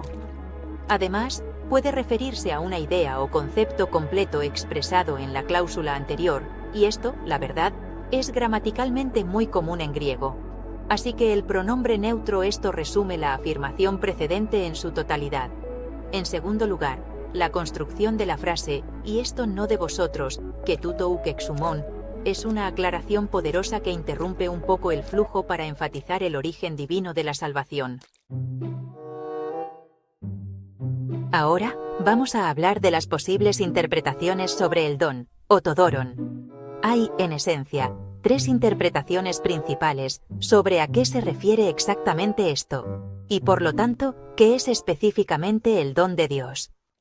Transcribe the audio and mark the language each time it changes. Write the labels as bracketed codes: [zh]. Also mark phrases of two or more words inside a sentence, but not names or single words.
[es] Además, puede referirse a una idea o concepto completo expresado en la cláusula anterior, y esto, la verdad, es gramaticalmente muy común en griego. Así que el pronombre neutro esto resume la afirmación precedente en su totalidad. En segundo lugar, la construcción de la frase, y esto no de vosotros, [el] καὶ τοῦτο οὐκ ἐξ ὑμῶν, [es] es una aclaración poderosa que interrumpe un poco el flujo para enfatizar el origen divino de la salvación. Ahora, vamos a hablar de las posibles interpretaciones sobre el don, o todoron. Hay, en esencia, tres interpretaciones principales sobre a qué se refiere exactamente esto, y por lo tanto, qué es específicamente el don de Dios.